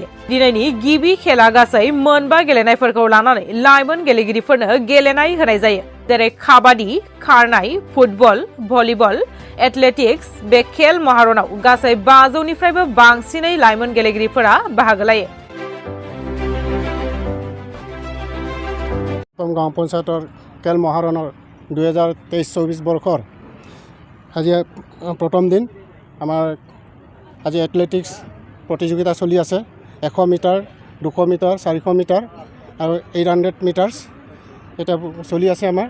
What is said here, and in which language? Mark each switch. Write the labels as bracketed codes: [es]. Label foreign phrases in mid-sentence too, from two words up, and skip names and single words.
[brx] दिनैनि गिबि खेला गासै 9 गेलेनायफोरखौ लानानै लाइमोन गेलेगिरिफोरनो गेलेनाय होनाय जायो। जेरै काबादि, खारनाय, फुटबल, भलिबल, एथलेटिक्स। बे खेल महारनाव गासै 500निफ्रायबो बांसिनै लाइमोन गेलेगिरिफोरा बाहागो लायो। [as] गाँव पঞ্চায়তৰ খেল মহাৰণৰ 2023-24 বৰ্ষৰ আজি প্ৰথম দিন। আমাৰ আজি এথলেটিক্স প্ৰতিযোগিতা চলি আছে। 100 মিটাৰ, 200 মিটাৰ, 400 মিটাৰ আৰু 800 মিটাৰ্ছ এটা চলি আছে আমাৰ।